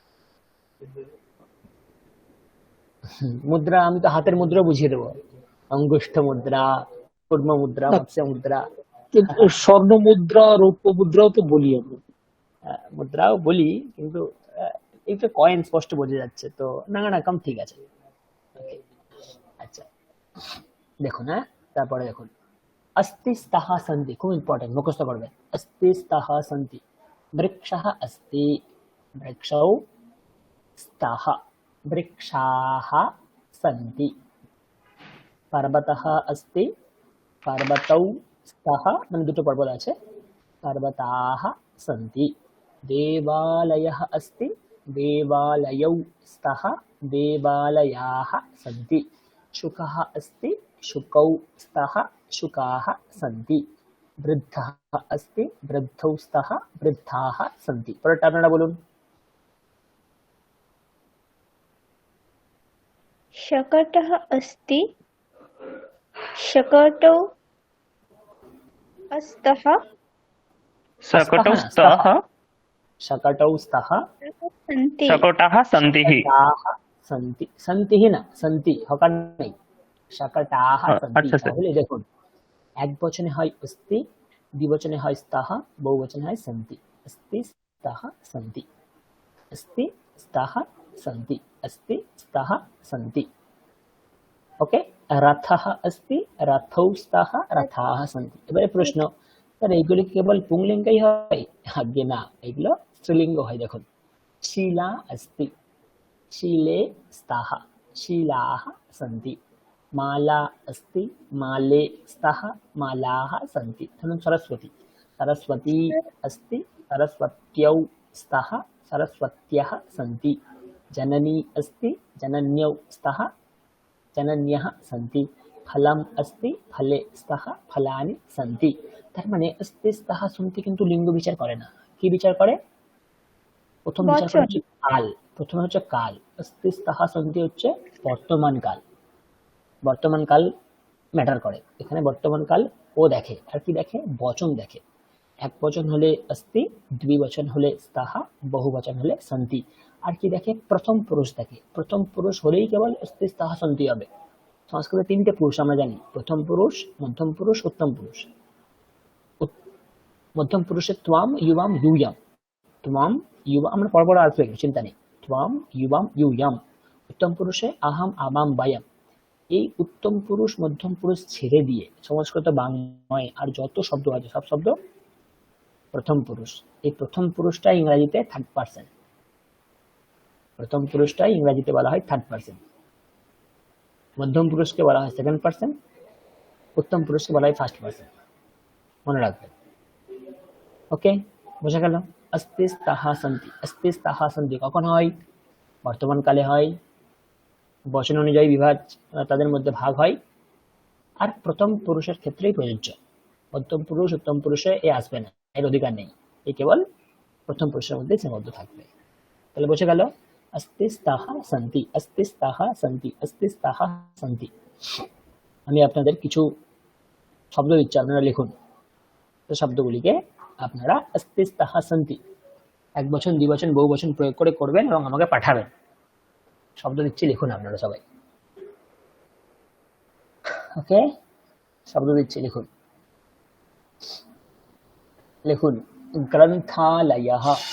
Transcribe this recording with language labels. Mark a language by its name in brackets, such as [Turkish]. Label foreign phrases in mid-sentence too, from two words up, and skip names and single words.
[Bangla] মুদ্রা আমি তো হাতের মুদ্রা বুঝিয়ে দেবো, অঙ্গুষ্ঠ মুদ্রা, কুর্ম মুদ্রা, মৎস্য মুদ্রা। কিন্তু স্বর্ণ মুদ্রা, রৌপ্য মুদ্রাও তো বলি আমরা। মুদ্রাও বলি, কিন্তু এইটা কয়েন স্পষ্ট বোঝা যাচ্ছে, তো নাঙানাকাম ঠিক আছে। Okay, আচ্ছা দেখুন, হ্যাঁ তারপরে দেখুন, [Sanskrit] अस्ति स्तः सन्ति, [Bangla] খুব ইম্পর্টেন্ট, মুখস্থ করবেন। [Sanskrit] अस्ति स्तः सन्ति, वृक्षः अस्ति, वृक्षौ स्तः, वृक्षाः सन्ति, पर्वतः अस्ति, पर्वतौ स्तः, [Bangla] মানে দুটো পর্বত আছে, [Sanskrit] पर्वताः सन्ति, देवालयः अस्ति, देवालयौ स्तः, देवालयाः सन्ति, शुकः अस्ति, शुकौ स्तः, शुकाः सन्ति, वृद्धः अस्ति, वृद्धौ स्तः, वृद्धाः सन्ति। [Bangla] পরেরটা আপনারা বলুন। [Sanskrit] शकटः अस्ति, शकटौ स्तः, शकटौ स्तः, शकटौ स्तः, सन्ति, शकटाः सन्तिः। शकटाः सन्ति, सन्तिः না, সন্তি, [Bangla] হকার নেই, [Sanskrit] शकटाः सन्ति। [Bangla] আচ্ছা স্যার। তাহলে দেখুন, এক বচনে হয় अस्ति, দ্বিবচনে হয় स्तः, বহুবচনে হয় सन्ति। [Sanskrit] अस्ति स्तः सन्ति, अस्ति स्तः सन्ति, अस्ति स्तः सन्ति। ওকে, রথः अस्ति, रथौ स्तः, रथाः सन्ति। [Bangla] এবারে প্রশ্ন, স্যার এইগুলি কেবল পুংলিঙ্গই হয়? আগে না, এগুলো স্ত্রীলিঙ্গ হয়। [Sanskrit] দেখুন, শিলা अस्ति, शीले स्तः, शीलाः सन्ति, माला अस्ति, माले स्तः, मालाः सन्ति। धनुं सरस्वती, सरस्वती अस्ति, सरस्वत्यौ स्तः, सरस्वत्यः सन्ति, जननी अस्ति, जनन्यौ स्तः, जनन्यः सन्ति, फलम् अस्ति, फले स्तः, फलानि सन्ति। [Bangla] তার মানে [Sanskrit] अस्ति स्तः সন্তি [Bangla] কিন্তু লিঙ্গ বিচার করে না, কি বিচার করে? প্রথম বিচার করে হচ্ছে কাল, প্রথমে হচ্ছে কাল। [Sanskrit] अस्ति स्तः সন্তি [Bangla] হচ্ছে বর্তমান কাল, বর্তমান কাল ম্যাটার করে এখানে। বর্তমান কাল ও দেখে, আর কি দেখে? বচন দেখে। এক বচন হলে अस्ति, দ্বিবচন হলে स्तः, বহুবচন হলে সন্তি। আর কি দেখে? প্রথম পুরুষ দেখে। প্রথম পুরুষ হলেই কেবল [Sanskrit] अस्ति स्तः সন্তি [Bangla] হবে। সংস্কৃতে তিনটে পুরুষ আমরা জানি, প্রথম পুরুষ, মধ্যম পুরুষ, উত্তম পুরুষ। মধ্যম পুরুষে [Sanskrit] ত্বাম, ইউবাম, ইউয়াম। ত্বাম, ইউবাম, [Bangla] আমরা পর পর আসবে, চিন্তা নেই। [Sanskrit] ত্বাম, ইউবাম, ইউয়াম। [Bangla] উত্তম পুরুষে [Sanskrit] আহাম, আবাম, বায়াম। [Bangla] এই উত্তম পুরুষ মধ্যম পুরুষ ছেড়ে দিয়ে সংস্কৃত বাংলায় আর যত শব্দ আছে সব শব্দ প্রথম পুরুষ। এই প্রথম পুরুষটা ইংরেজিতে [English] third person. [Bangla] প্রথম পুরুষটা ইংরেজিতে বলা হয় [English] third person, [Bangla] মধ্যম পুরুষকে বলা হয় [English] second person, [Bangla] উত্তম পুরুষকে বলা হয় [English] first person. [Bangla] মনে রাখবেন। ওকে, বোঝা গেল? [Sanskrit] अस्ति स्तः सन्ति, अस्ति स्तः सन्ति কখন হয়? [Bangla] বর্তমান কালে হয়। বচন অনুযায়ী বিভাগ তাদের মধ্যে ভাগ হয়, আর প্রথম পুরুষের ক্ষেত্রেই প্রযোজ্য। মধ্যম পুরুষ, উত্তম পুরুষে এ আসবে না, এর অধিকার নেই, এ কেবল প্রথম পুরুষের মধ্যে সীমাবদ্ধ থাকবে। তাহলে বোঝা গেল? [Sanskrit] अस्ति स्तः सन्ति, अस्ति स्तः सन्ति, अस्ति स्तः सन्ति। [Bangla] আমি আপনাদের কিছু শব্দ দিচ্ছি, আপনারা লিখুন। তো শব্দগুলিকে আপনারা [Sanskrit] अस्ति स्तः सन्ति [Bangla] এক বচন, দ্বিবচন, বহুবচন প্রয়োগ করে করবেন এবং আমাকে পাঠাবেন। শব্দ দিচ্ছি, লিখুন আপনারা সবাই। ওকে, শব্দ দিচ্ছি, লিখুন। লিখুন, গ্রন্থালয়ः।